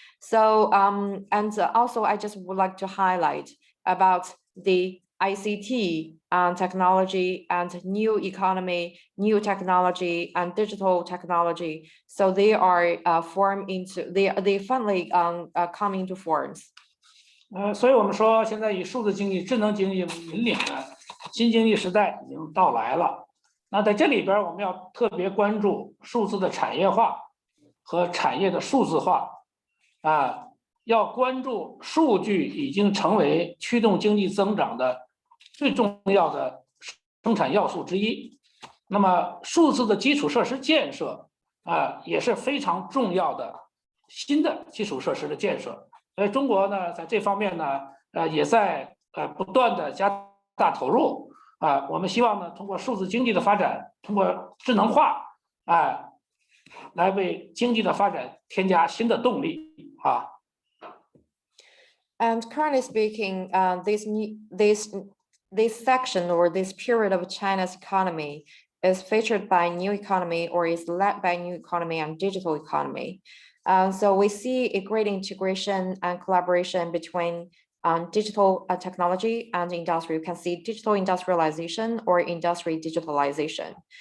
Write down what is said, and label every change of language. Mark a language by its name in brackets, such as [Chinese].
[English] So and also I just would like to highlight about the ICT technology and new economy, new technology and digital technology. So they are they finally come into forms. [Chinese] 所以我们说，现在以数字经济、智能经济为引领的新经济时代已经到来了。那在这里边，我们要特别关注数字的产业化和产业的数字化，要关注数据已经成为驱动经济增长的最重要的生产要素之一。那么，数字的基础设施建设也是非常重要的新的基础设施的建设。所以中国呢，在这方面呢，也在不断的加大投入我们希望呢，通过数字经济的发展，通过智能化来为经济的发展添加新的动力 [English] And currently speaking, this section or this period of China's economy is featured by new economy or is led by new economy and digital economy. So we see a great integration and collaboration between digital technology and industry. You can see digital industrialization or industry digitalization.